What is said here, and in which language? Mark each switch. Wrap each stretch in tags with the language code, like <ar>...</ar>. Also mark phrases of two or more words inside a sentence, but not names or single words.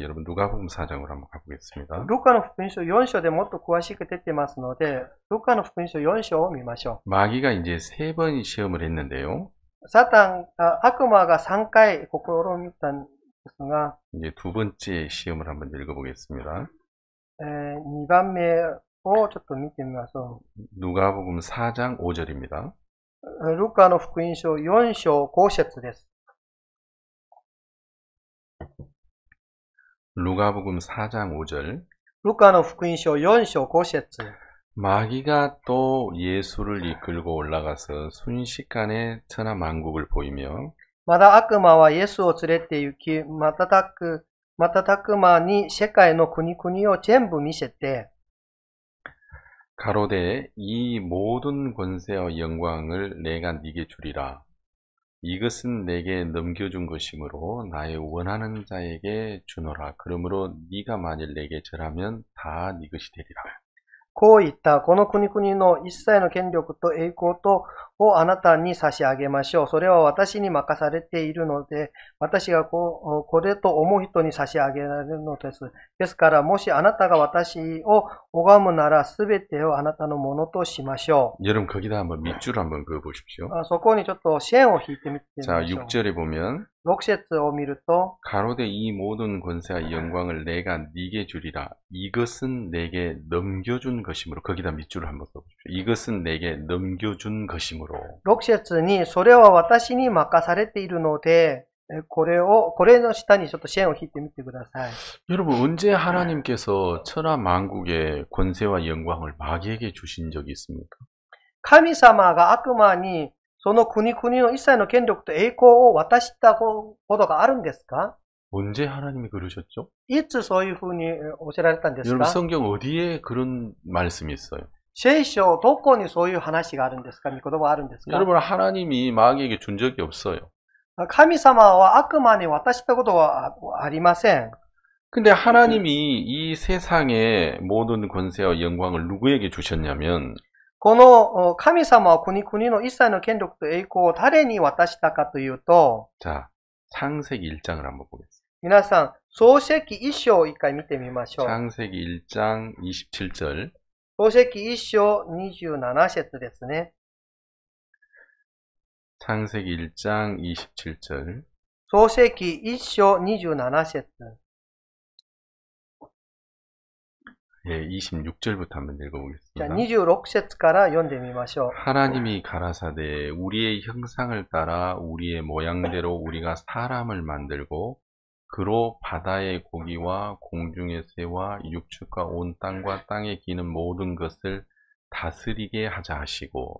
<ko>여러분 누가복음 4장으로 한번 가보겠습니다.</ko> <ja>ルカの福音書4章でもっと詳しく出てますので、ルカの福音書4章を見ましょう。</ja> <ko>마귀가 이제 3번 시험을 했는데요.</ko> <ja>悪魔が3回試みたんですが、</ja> <ko>이제 두 번째 시험을 한번 읽어보겠습니다.</ko> <ja>2 番目をちょっと見てみましょ</ja> <ko>누가복음 4장 5절입니다.</ko> <ja>う。ルカの福音書4章5節です。</ja> <ko>누가복음 4장 5절.</ko> <ja>ルカの福音書4章5節。</ja> <ko>마귀가 또 예수를 이끌고 올라가서 순식간에 천하만국을 보이며</ko> <ja>まだ悪魔はイエスを連れて行き、瞬く間に世界の国々を全部見せて、</ja> <ko>가로되 이 모든 권세와 영광을 내가 네게 주리라. 이것은 내게 넘겨준 것이므로 나의 원하는 자에게 주노라. 그러므로 네가 만일 내게 절하면 다 네 것이 되리라.</ko> <ja>こう言った。この国々の一切の権力と栄光をあなたに差し上げましょう。それは私に任されているので、私がこれと思う人に差し上げられるのです。ですから、もしあなたが私を拝むなら、すべてをあなたのものとしましょう。</ja> <ko>여러분 거기다 한번 밑줄 한번 그어 보십시오.</ko> <ja>そこにちょっと線を引いてみてみ</ja> <ko>자,</ko> <ja>ましょう。</ja> <ko>6절에 보면</ko> <ja>6 節を見ると、</ja> <ko>가로되 이 모든 권세와 영광을 내가 네게 주리라. 이것은 내게 넘겨준 것이므로. 거기다 밑줄을 한번 써보십시오. 이것은 내게 넘겨준 것이므로.</ko> <ja>6 節に、それは私に任されているので、これの下にちょっと線を引いてみてください。</ja> <ko>여러분 언제 하나님께서 천하만국의 권세와 영광을 마귀에게 주신 적이 있습니까?</ko> <ja>神様が悪魔にその国々の一切の権力と栄光を渡したことがあるんですか？</ja> <ko>언제 하나님이 그러셨죠?</ko> <ja>いつそういうふうにおっしゃられたんです</ja> <ko>여러분</ko> <ja>か？</ja> <ko>성경 어디에 그런 말씀이 있어요?</ko> <ja>聖書、どこにそういう話があるんですか？御言葉があるんですか？</ja> <ko>여러분 하나님이 마귀에게 준 적이 없어요.</ko> <ja>神様は悪魔に渡したことはありません。</ja> <ko>근데 하나님이 이 세상의 모든 권세와 영광을 누구에게 주셨냐면</ko> <ja>この神様は国々の一切の権力と栄光を誰に渡したかというと、</ja> <ko>자, 창세기 1장을 한번 보겠습니다.</ko> <ja>皆さん、創世記一章を一回見てみましょう。</ja> <ko>창세기 1장 27절.</ko> <ja>創世記一章27節ですね。</ja> <ko>창세기 1장 27절.</ko> <ja>創世記一章27節。</ja> <ko>예, 26절부터 한번</ko> <ja>じゃあ</ja> <ko>읽어보겠습니다.</ko> <ja>26節から読んでみましょう。</ja> <ko>하나님이 가라사대 우리의 형상을 따라 우리의 모양대로 우리가 사람을 만들고 그로 바다의 고기와 공중의 새와 육축과 온 땅과 땅에 기는 모든 것을 다스리게 하자 하시고</ko>